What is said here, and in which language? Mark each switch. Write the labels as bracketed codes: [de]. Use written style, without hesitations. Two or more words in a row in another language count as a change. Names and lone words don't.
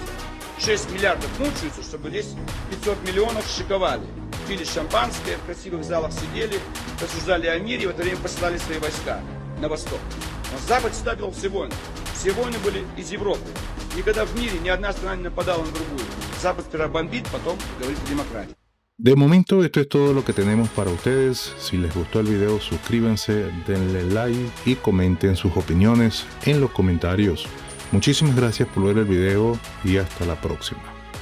[ru] 6 миллиардов мучаются, чтобы здесь 500 миллионов шиковали. Пили шампанское, в красивых залах сидели, рассуждали о мире, и в это время посылали свои войска на восток. Но Запад всегда вел все войны. Все войны были из Европы. Никогда в мире ни одна страна не нападала на другую. Запад сперва бомбит, потом говорит о демократии. [es] De momento esto es todo lo que tenemos para ustedes. Si les gustó el video, suscríbanse, denle like y comenten sus opiniones en los comentarios. Muchísimas gracias por ver el video y hasta la próxima.